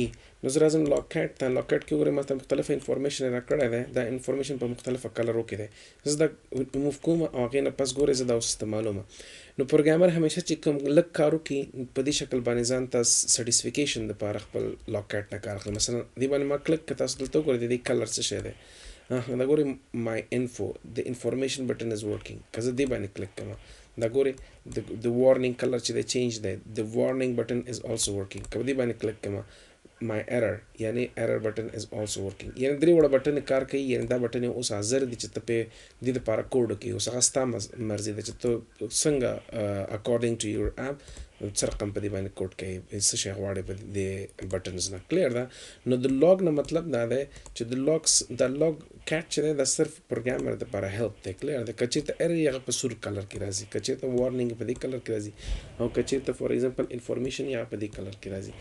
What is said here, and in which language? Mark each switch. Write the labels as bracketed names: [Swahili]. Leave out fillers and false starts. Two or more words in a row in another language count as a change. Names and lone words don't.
[Pashto] نو زه راځم logCat ته logCat کې ګورئ ماته مختلفه انفارمیشن راکړی دی دا انفارمیشن په مختلفه کلرو کې دی زه دا ریموف کوم او هغې نه پس ګورئ زه دا اوس استعمالوم. نو پروګرامر همیشه چې کوم لږ کار وکړي په دې شکل باندې ځان ته سټیسفیکیشن دپاره خپل logCat نه کار اخلي. مثلا دې باندې ما کلک کړه تاسو دلته وګورئ د دې کلر څه شی دی دا ګورئ [English] my info the information button is working [Pashto] که زه دې باندې کلک کړم دا ګورئ [English] the warning color [Pashto] چې دی چینج دی [English] the warning button is also working [Pashto] که دې باندې کلک کړم [English] my error [Pashto] یعنی [English] error button is also working [Pashto] یعنی درې وړه بټن کار کوي یعنی دا بټن اوس حاضر دي چې ته پې دې دپاره کوډ وکړي اوس هغه ستا مرضي ده چې ته څنګه [English] according to your app [Pashto] څه رقم په دې باندې کوډ کوي څه شی غواړې په دې بټنز نه کلیر ده. نو د لاګ نه مطلب دا دی چې د لاګ کټ چې دی دا صرف پروګرامر دپاره هیلپ دی کلیر ده. که چېرته ایرر هغه په سور کلر کې راځي که چېرته وارنینګ په دې کلر کې راځي او که چېرته [English] for example [Pashto] انفارمیشن یا په دې کلر کې راځي.